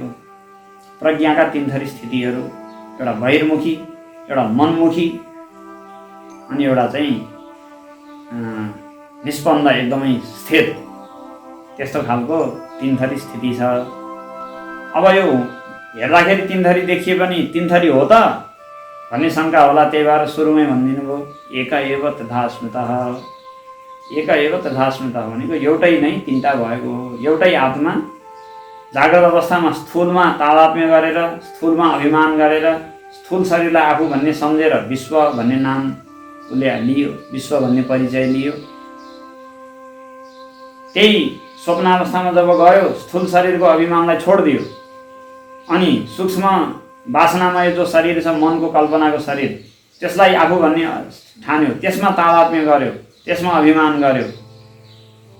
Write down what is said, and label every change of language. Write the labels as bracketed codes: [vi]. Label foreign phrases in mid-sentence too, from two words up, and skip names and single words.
[ne] प्रज्ञाका तीन थरी स्थितिहरू, एउटा बहिर्मुखी, एउटा मनमुखी, अनि एउटा चाहिँ निष्पन्द एकदमै स्थिर, त्यस्तो खालको तीन थरी स्थिति छ। अब यो हेर्दाखेरि तीन थरी देखिए पनि तीन थरी हो त भन्ने शङ्का होला, त्यही भएर सुरुमै भनिदिनु भयो [sa] एक एव तथा स्मृतः। एक एव तथा स्मृतः [ne] भनेको एउटै नै तिनवटा भएको हो। एउटै आत्मा जागृत अवस्थामा स्थूलमा तादात्म्य गरेर, स्थूलमा अभिमान गरेर, स्थूल शरीरलाई आफू भन्ने सम्झेर विश्व भन्ने नाम उसले लियो, विश्व भन्ने परिचय लियो। त्यही स्वप्नावस्थामा जब गयो स्थूल शरीरको अभिमानलाई छोडिदियो अनि सूक्ष्म वासनामय जो शरीर छ, मनको कल्पनाको शरीर, त्यसलाई आफू भन्ने ठान्यो, त्यसमा तादात्म्य गर्यो, त्यसमा अभिमान गर्यो।